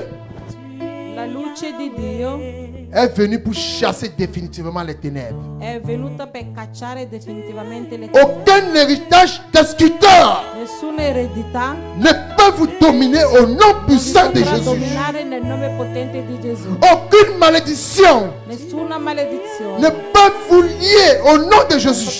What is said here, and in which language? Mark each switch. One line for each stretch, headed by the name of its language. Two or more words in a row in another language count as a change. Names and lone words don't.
Italian: La luce di Dio
French: est venue pour chasser définitivement les ténèbres.
Italian: è venuta per cacciare definitivamente le tenebre.
French: Aucun héritage destructeur
Italian: Nessuna eredità
French: ne peut vous dominer au nom puissant de
Italian: potrà
French: Jésus.
Italian: dominare nel nome potente di Gesù.
French: Aucune malédiction
Italian: Nessuna maledizione
French: ne peut vous lier au nom de Jésus.